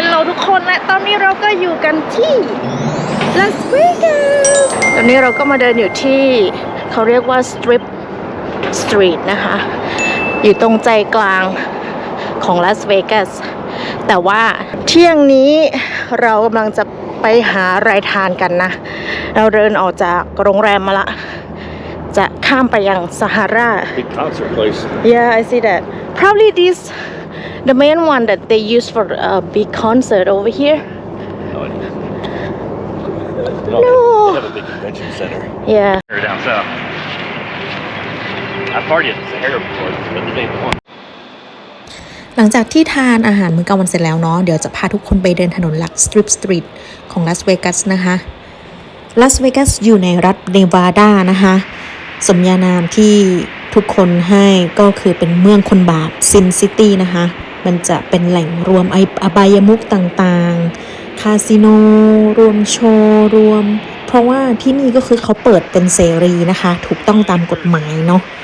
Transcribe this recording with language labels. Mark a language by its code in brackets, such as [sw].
[th] ทุกคนและตอนนี้เราก็อยู่กันที่ลาสเวกัสตอนนี้เราก็มาเดินอยู่ที่เขาเรียกว่าสตรีทนะคะอยู่ตรงใจกลางของลาสเวกัสแต่ว่าเที่ยงนี้เรากำลังจะไปหาอะไรทานกันนะเราเดินออกจากโรงแรมมาละจะข้ามไปยังซาฮารา [en] Big concert place. Yeah, I see that. Probably this, the main one that they use for a big concert over here. No. No. They have a big convention center. Yeah. Down south. I partied at the Sahara before, but this ain't the one. [th] หลังจากที่ทานอาหารมื้อกลางวันเสร็จแล้วเนาะเดี๋ยวจะพาทุกคนไปเดินถนนหลักสตรีทของลาสเวกัสนะคะลาสเวกัสอยู่ในรัฐเนวาดานะคะสมญานามที่ทุกคนให้ก็คือเป็นเมืองคนบาปซินซิตี้นะคะมันจะเป็นแหล่งรวมอบายมุขต่างๆคาสิโนรวมโชว์รวมเพราะว่าที่นี่ก็คือเขาเปิดเป็นเสรีนะคะถูกต้องตามกฎหมายเนาะ